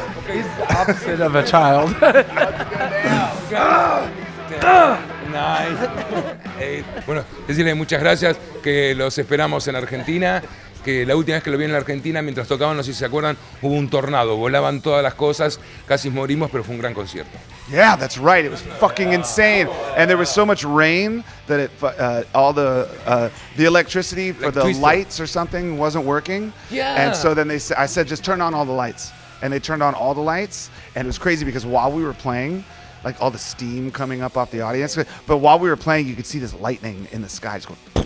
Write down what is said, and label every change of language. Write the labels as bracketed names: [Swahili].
[English] He's the opposite of a child. 9, 8. [Spanish] Bueno, decirle muchas gracias, que los esperamos en Argentina. Que la última vez que lo vi en la Argentina, mientras tocaban, no sé si se acuerdan, hubo un tornado, volaban todas las cosas, casi morimos, pero fue un gran concierto. [English] Yeah, that's right. It was fucking insane, and there was so much rain that it all the electricity for the lights or something wasn't working. Yeah. And so then I said, just turn on all the lights, and they turned on all the lights, and it was crazy because while we were playing, like all the steam coming up off the audience, but while we were playing, you could see this lightning in the sky just going.